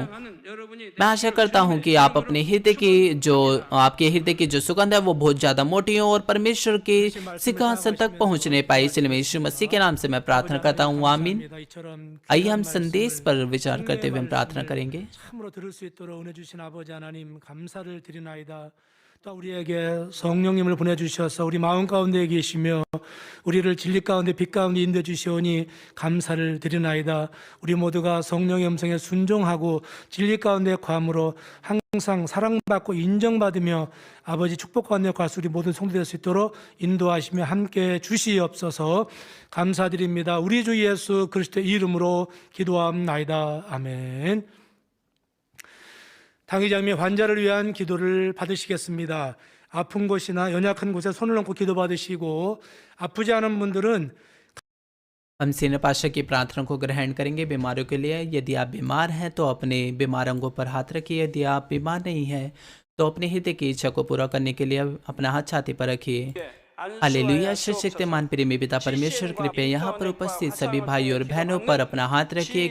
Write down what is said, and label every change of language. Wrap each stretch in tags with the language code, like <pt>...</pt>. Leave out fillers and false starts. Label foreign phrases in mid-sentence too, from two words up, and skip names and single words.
<hi>मैं आशा करता हूं कि आप अपने हृदय की जो आपके हृदय की जो सुगंध है वो बहुत ज्यादा मोटी हो और परमेश्वर के सिंहासन तक पहुंचने पाए। इसलिए मैं यीशु मसीह के नाम से मैं प्रार्थना करता हूं, आमीन। आइए हम संदेश पर विचार करते हुए हम प्रार्थना करेंगे।</hi> <ko>또 우리에게 성령님을 보내주셔서 우리 마음 가운데 계시며 우리를 진리 가운데 빛 가운데 인도해 주시오니 감사를 드리나이다. 우리 모두가 성령의 음성에 순종하고 진리 가운데 거함으로 항상 사랑받고 인정받으며 아버지 축복 가운데 갈 수 우리 모든 성도될 수 있도록 인도하시며 함께 주시옵소서. 감사드립니다. 우리 주 예수 그리스도의 이름으로 기도합나이다. 아멘. 당회장님이 환자를 위한 기도를 받으시겠습니다. 아픈 곳이나 연약한 곳에 손을 얹고 기도 받으시고 아프지 않은 분들은</ko> <hi>हम</hi> <en>senior pastor</en> <hi>की प्रार्थना को ग्रहण करेंगे बीमारियों के लिए। यदि आप बीमार हैं तो अपने बीमार अंगों पर हाथ रखिए। यदि आप बीमार नहीं हैं तो अपने हृदय की इच्छा को पूरा करने के लिए अपना हाथ छाती पर रखिए। हालेलुया। सर्वशक्तिमान प्रेमी पिता परमेश्वर, कृपया यहाँ पर उपस्थित सभी भाइयों और बहनों पर अपना हाथ रखिए।</hi>